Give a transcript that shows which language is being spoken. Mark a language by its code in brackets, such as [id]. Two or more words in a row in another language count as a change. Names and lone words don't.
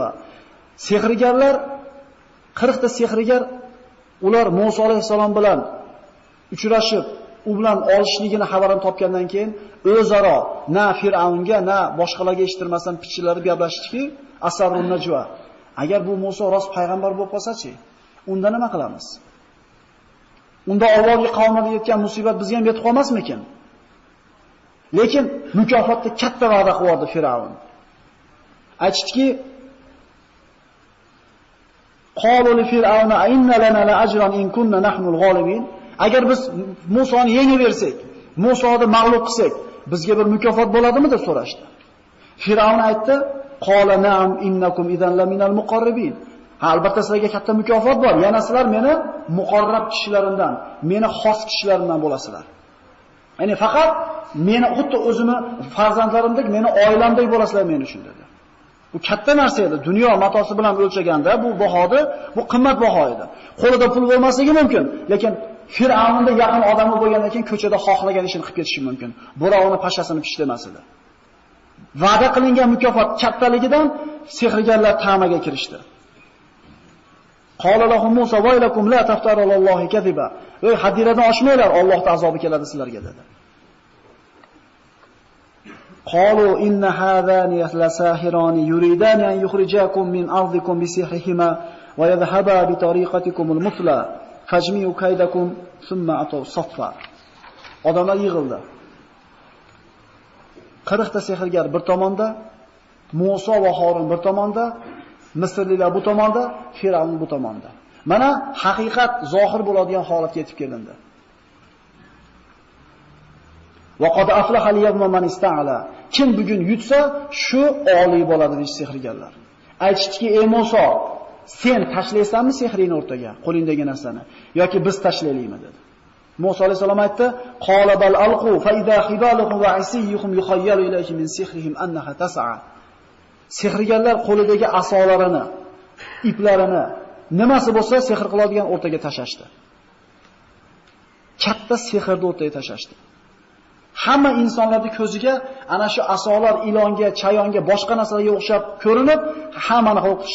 [uz] Sehrgarlar 40 ta sehrgar ular Musa alayhisalom bilan uchrashib, u bilan olishligini xabarini topgandan keyin o'zaro na Fir'avnga, na boshqalarga eshittirmasdan pichillarib gaplashdiki, [ar] أسروا النجوى. [uz] Agar bu Musa rost payg'ambar bo'lib qolsa-chi, unda nima qilamiz? Unda Allohga qavmida yetgan musibat bizga ham yetib qolmasmikin? Lekin mukofotda katta va'da qildi Fir'avn. Aytishdiki, [ar] قالوا لفرعون إن لنا لأجرا إن كنا نحن الغالبين. [uz] Agar biz Musoni yengib bersak, Musoni mag'lub qilsak, bizga bir mukofot bo'ladimi deb so'rashdi. Fir'avn aytdi, [ar] قال نعم وإنكم إذا لمن المقربين. [uz] Albatta sizlarga katta mukofot bor. Yana sizlar meni muqarrab kishilarimdan, meni xos kishilarimdan bo'lasizlar. Ya'ni faqat meni xuddi o'zimni farzandlarimdek, meni oilamdek bo'lasizlar men uchun dedi. Bu katta narsa edi. Dunyo matosi bilan o'lchaganda bu bahodi, bu qimmat baho edi. Qo'lida pul bo'lmasligi mumkin, lekin Fir'avnda yaqin odami bo'lgandan keyin ko'chada xohlagan ishini qilib ketishi mumkin. Birovni pashasini pishlamas edi. Va'da qilingan mukofot kattaligidan sehrgarlar ta'maga kirishdi. [ar] قال لهم موسى ويلكم لا تفتروا على الله كذبا. [uz] Ey hadiradan oshmanglar, Allohning azobi keladi sizlarga dedi. [ar] قالوا إن هذان لساحران يريدان أن يخرجاكم من أرضكم بسحرهما ويذهبا بطريقتكم المثلى فأجمعوا كيدكم ثم ائتوا صفا. [uz] Odamlar yig'ildi. 40 ta sehrgar bir tomonda, Musa va Harun bir tomonda, Misrliklar bu tomonda, Fir'avn bu tomonda. Mana haqiqat zohir bo'ladigan holatga yetib kelindi. [ar] وقد أفلح اليوم من استعلى. [uz] Kim bugun yutsa, shu oliy bo'ladi deydi sehrgarlar. Aytishdiki, ey Musa, sen tashlaysanmi sehrini o'rtaga, qo'lingdagi narsani, yoki biz tashlaylikmi dedi. Musa alayhisalom aytdi, [ar] قال بل ألقوا فإذا حبالهم وعصيهم يخيل إليه من سحرهم أنها تسعى. [uz] Sehrgarlar qo'lidagi asolarini, iplarini, nimasi bo'lsa sehr qiladigan o'rtaga tashashdi. Katta sehrni o'rtaga tashashdi. Hamma insonlarning ko'ziga ana shu asolar ilonga, chayonga, boshqa narsalarga o'xshab ko'rinib, hammani qo'rqitdi.